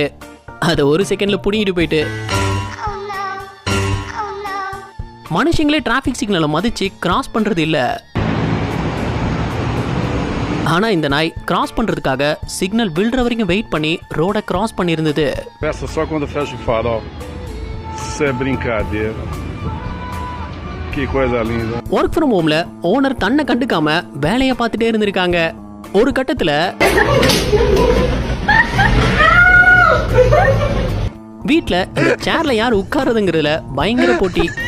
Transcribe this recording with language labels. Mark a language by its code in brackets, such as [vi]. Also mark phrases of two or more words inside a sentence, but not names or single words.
[ta] அதை ஒரு செகண்ட்ல புடிங்கிட்டு போயிட்டு மனுஷங்களே [en] traffic signalai [ta] மதிச்சு கிராஸ் பண்றது இல்ல. ஆனா இந்த நாய் கிராஸ் பண்றதுக்காக சிக்னல் விழுற வரைக்கும் வெயிட் பண்ணி ரோட கிராஸ் பண்ணியிருந்தது. [pt] Peça só quando fecha o farol. Isso é brincadeira. Que coisa linda. [en] work from homela [ta] ஓனர் தன்னை கண்டுக்காம வேலையை பார்த்துட்டே இருந்திருக்காங்க. ஒரு கட்டத்துல வீட்ல இந்த சேர்ல யார் உட்காருதுங்கிறதுல பயங்கர போட்டி.